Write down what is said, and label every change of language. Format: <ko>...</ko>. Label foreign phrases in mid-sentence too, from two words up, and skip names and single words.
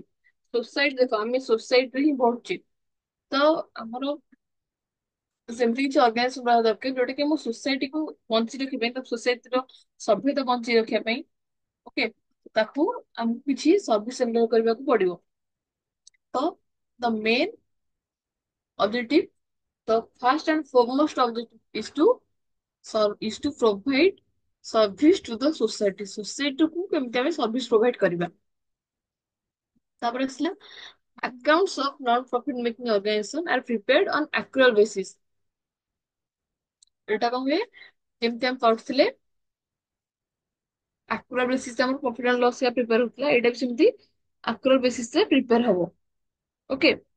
<or>ସୋସାଇଟି ଦେଖ, ଆମେ ସୋସାଇଟିରେ ହିଁ ବଢୁଛେ, ତ ଆମର ସେମିତି କିଛି ଅର୍ଗାନାଇଜେସନ ରହିବା ଦରକାର ଯୋଉଟା କି ଆମ ସୋସାଇଟିକୁ ବଞ୍ଚି ରଖିବା ପାଇଁ, ତା ସୋସାଇଟିର ସଭ୍ୟତା ବଞ୍ଚି ରଖିବା ପାଇଁ। ଓକେ, ତାକୁ ଆମକୁ କିଛି</or> <en>service render</en> <or>କରିବାକୁ ପଡିବ।</or> <en>ତ the main objective, the first and foremost objective is to provide service to the society।</en> <or>society କୁ କେମିତି ଆମେ</or> <en>service provide</en> <or>କରିବା। ତାପରେ ଆସିଲା</or> <en>accounts of non-profit making organization are prepared on accrual basis।</en> <or>ଏଇଟା କଣ ହୁଏ, ଯେମିତି ଆମେ ପଢୁଥିଲେ</or> <en>accrual basis</en> <or>ଆମର</or> <en>profit and loss</en> <or>ପ୍ରିପେୟାର ହଉଥିଲା, ଏଇଟା ବି ସେମିତି</or> <en>accrual basis</en> <or>ରେ ପ୍ରିପେୟାର ହବ। ଓକେ,</or>